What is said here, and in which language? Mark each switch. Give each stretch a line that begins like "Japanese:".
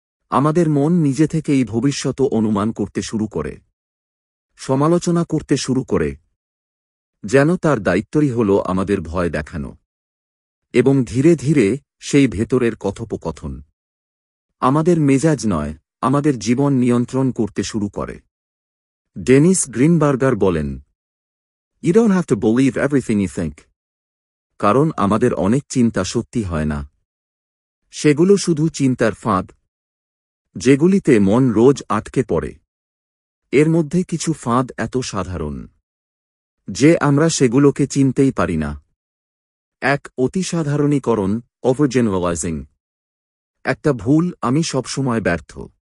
Bangla: আমাদের মন নিজে থেকেই ভবিষ্যৎ অনুমান করতে শুরু করে, সমালোচনা করতে শুরু করে, যেন তার দায়িত্বই হল আমাদের ভয় দেখানো। এবং ধীরে ধীরে সেই ভেতরের কথোপকথন আমাদের মেজাজ নয়, আমাদের জীবন নিয়ন্ত্রণ করতে শুরু করে। ডেনিস গ্রিনবার্গার বলেন,
English: "You don't have to believe everything you think."
Bangla: কারণ আমাদের অনেক চিন্তা সত্যি হয় না। সেগুলো শুধু চিন্তার ফাঁদ, যেগুলিতে মন রোজ আটকে পড়ে। এর মধ্যে কিছু ফাঁদ এত সাধারণ যে আমরা সেগুলোকে চিনতেই পারি না। 1. অতিসাধারণীকরণ, ওভারজেনারেলাইজিং। একটা ভুল, আমি সবসময় ব্যর্থ।